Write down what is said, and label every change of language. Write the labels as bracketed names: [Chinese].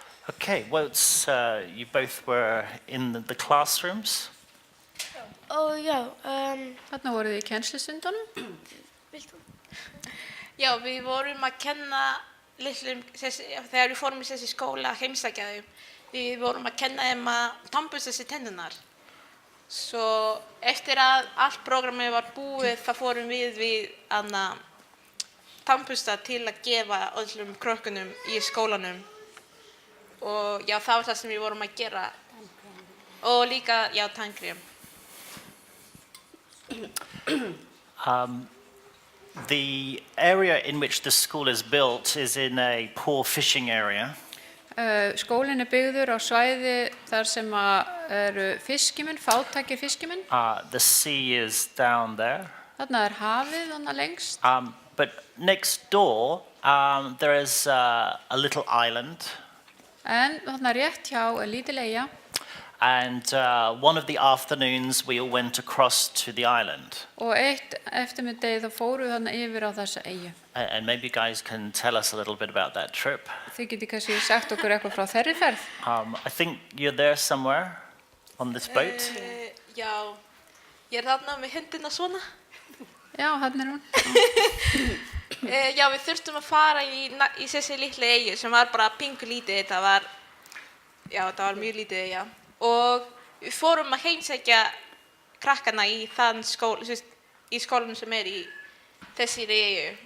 [English] Okay, well, you both were in the classrooms. [Icelandic] Og já, Þarna voruð þið í kennslustundunum. vilt þú? Já, við vorum að kenna litlum, þegar við fórum í þessi skóla að heimsækja þau, við vorum að kenna þeim að tannbursta sér tennurnar. Svo eftir að allt prógrammið var búið, þá fórum við tannbursta til að gefa öllum krökkunum í skólanum. Og já, það var það sem við vorum að gera. Og líka, já, tannkrem. [English] The area in which the school is built is in a poor fishing area. [Icelandic] Skólinn byggður á svæði þar sem eru fiskimenn, fátækir fiskimenn. [English] The sea is down there. [Icelandic] Þarna hafið, þarna lengst. [English] But next door, there is a little island. [Icelandic] En þarna rétt hjá lítil eyja. [English] And one of the afternoons, we all went across to the island. [Icelandic] Og eitt eftirmiddegi þá fóru þarna yfir á þessa eyju. [English] And maybe you guys can tell us a little bit about that trip. [Icelandic] Þið getið kannski sagt okkur eitthvað frá þeirri ferð. [English] I think you're there somewhere on this boat. [Icelandic] Já, ég þarna með hendina svona. Já, þarna hún. Já, við þurftum að fara í þessi litlu eyju sem var bara pingu lítið. Það var mjög lítið eyja. Og við fórum að heimsækja krakkana í í skólanum sem í þessari eyju.